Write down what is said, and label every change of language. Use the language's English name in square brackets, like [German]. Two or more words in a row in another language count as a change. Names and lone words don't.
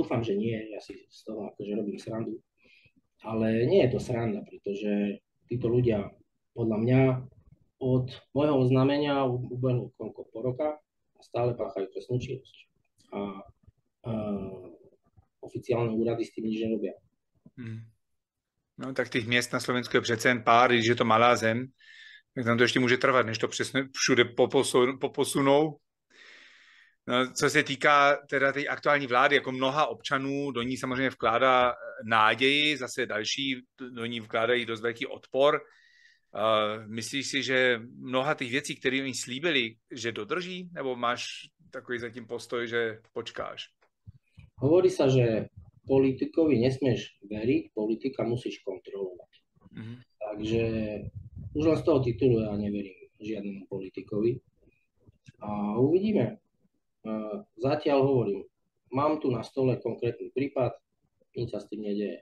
[Slovak] Dúfam, že nie, ja si z toho akože robím srandu. Ale nie je to sranda, pretože títo ľudia, podľa mňa, od môjho oznámenia ubehlo koľko po roka a stále páchajú trestnú činnosť. A oficiálne úrady s tým nič nerobia. [Czech] No tak těch měst na Slovensku je přece jen pár, když je to malá zem, tak tam to ještě může trvat, než to přesně všude poposunou. No, co se týká teda té aktuální vlády, jako mnoha občanů, do ní samozřejmě vkládá náději, zase další do ní vkládají dost velký odpor. Myslíš si, že mnoha těch věcí, které oni slíbili, že dodrží? Nebo máš takový zatím postoj, že počkáš? [Slovak] Hovorí sa, že politikovi nesmieš veriť, politika musíš kontrolovať. Takže už len z toho titulu ja neverím žiadnemu politikovi. A uvidíme. Zatiaľ hovorím, mám tu na stole konkrétny prípad, nič sa s tým nedeje.